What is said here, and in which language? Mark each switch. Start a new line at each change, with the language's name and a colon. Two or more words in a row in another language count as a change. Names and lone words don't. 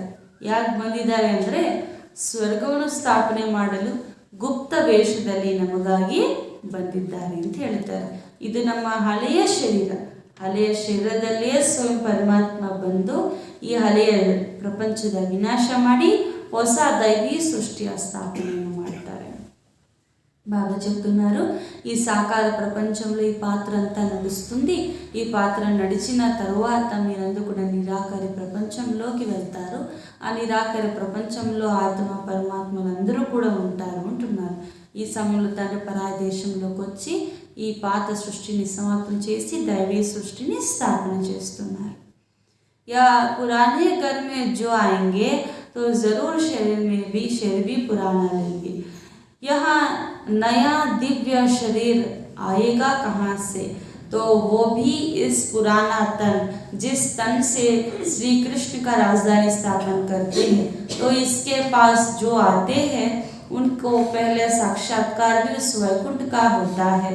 Kannada: ಯಾಕೆ ಬಂದಿದ್ದಾರೆ ಅಂದರೆ ಸ್ವರ್ಗವನ್ನು ಸ್ಥಾಪನೆ ಮಾಡಲು ಗುಪ್ತ ವೇಷದಲ್ಲಿ ನಮಗಾಗಿ ಬಂದಿದ್ದಾರೆ ಅಂತ ಹೇಳ್ತಾರೆ. ಇದು ನಮ್ಮ ಹಳೆಯ ಶರೀರ. ಹಳೆಯ ಶರೀರದಲ್ಲೇ ಸ್ವಯಂ ಪರಮಾತ್ಮ ಬಂದು ಈ ಹಳೆಯ ಪ್ರಪಂಚದ ವಿನಾಶ ಮಾಡಿ ಹೊಸ ದೈವಿ ಸೃಷ್ಟಿಯ ಸ್ಥಾಪನೆಯನ್ನು ಮಾಡ್ತಾರೆ.
Telugu: బాబా చెప్తున్నారు, ఈ సాకార ప్రపంచంలో ఈ పాత్ర అంతా నడుస్తుంది. ఈ పాత్ర నడిచిన తరువాత మీరందరూ కూడా నిరాకారి ప్రపంచంలోకి వెళ్తారు. ఆ నిరాకారి ప్రపంచంలో ఆత్మ పరమాత్మలు అందరూ కూడా ఉంటారు అంటున్నారు. ఈ సమయంలో తండ్రి పరాయ దేశంలోకి వచ్చి ఈ పాత సృష్టిని సమాప్తం చేసి దైవీ సృష్టిని స్థాపన చేస్తున్నారు.
Hindi: या पुराने घर में जो आएंगे तो ज़रूर शरीर में भी शरीर भी पुराना लेंगे. यहाँ नया दिव्य शरीर आएगा कहाँ से? तो वो भी इस पुराना तन, जिस तन से श्री कृष्ण का राजधानी स्थापन करते हैं, तो इसके पास जो आते हैं उनको पहले साक्षात्कार भी उस वैकुंठ का होता है.